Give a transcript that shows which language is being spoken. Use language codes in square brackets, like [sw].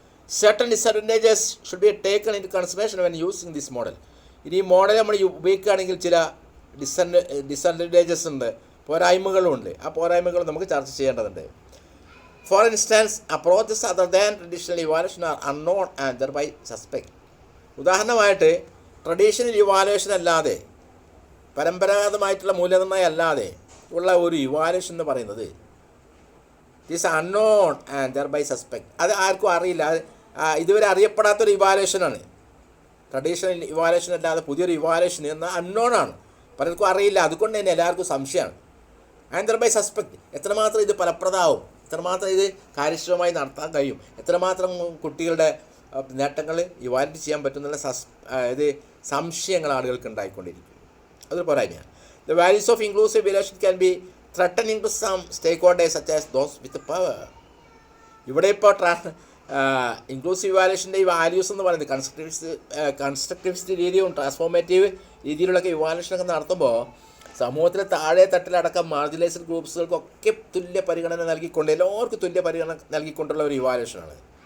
[en] Certain disadvantages should be taken into consideration when using this model. [ml] ഇനി ഈ model നമ്മൾ ഉപയോഗിക്കുകയാണെങ്കിൽ ചില ഡിസഡ്വാൻറ്റേജസ് ഉണ്ട്, പോരായ്മകളുണ്ട്. ആ പോരായ്മകൾ നമുക്ക് ചർച്ച ചെയ്യേണ്ടതുണ്ട്. [en] For instance, approaches other than traditional evaluation are unknown and thereby suspect. [ml] ഉദാഹരണമായിട്ട് ട്രഡീഷണൽ ഇവാലുവേഷൻ അല്ലാതെ, പരമ്പരാഗതമായിട്ടുള്ള മൂല്യനിർണ്ണയം അല്ലാതെ ഉള്ള ഒരു ഇവാലുവേഷൻ എന്ന് പറയുന്നത് [en] This unknown and thereby suspect. [ml] അത് ആർക്കും അറിയില്ല, ഇതുവരെ അറിയപ്പെടാത്തൊരു ഇവാലുവേഷനാണ്. ട്രഡീഷണൽ ഇവാലുവേഷൻ അല്ലാതെ പുതിയൊരു ഇവാലുവേഷൻ എന്ന അൺനോൺ ആണ്, പലർക്കും അറിയില്ല. അതുകൊണ്ട് തന്നെ എല്ലാവർക്കും സംശയമാണ്. [en] and thereby suspect, [ml] എത്രമാത്രം ഇത് ഫലപ്രദമാവും, എത്രമാത്രം ഇത് കാര്യക്ഷമമായി നടത്താൻ കഴിയും, എത്രമാത്രം കുട്ടികളുടെ നേട്ടങ്ങൾ ഇവാലുവേറ്റ് ചെയ്യാൻ പറ്റുന്നുള്ള സംശയങ്ങൾ ആളുകൾക്ക് ഉണ്ടായിക്കൊണ്ടിരിക്കും. അതൊരു പോരായ്മയാണ്. [en] The values of inclusive evaluation can be threatening to some stakeholders such as those with power. [ml] ഇവിടെ ഇപ്പോൾ ഇൻക്ലൂസീവ് ഇവാലുവേഷൻ്റെ ഈ വാല്യൂസ് എന്ന് പറയുന്നത് കൺസ്ട്രക്റ്റിവിസ്റ്റ് രീതിയും ട്രാൻസ്ഫോർമേറ്റീവ് രീതിയിലുള്ളൊക്കെ ഇവാലുവേഷനൊക്കെ നടത്തുമ്പോൾ സമൂഹത്തിലെ താഴെ തട്ടിലടക്കം മാർജിനലൈസ്ഡ് ഗ്രൂപ്പ്സുകൾക്കൊക്കെ തുല്യ പരിഗണന നൽകിക്കൊണ്ട്, എല്ലാവർക്കും തുല്യ പരിഗണന നൽകിക്കൊണ്ടുള്ള ഒരു ഇവാലുവേഷനാണ്.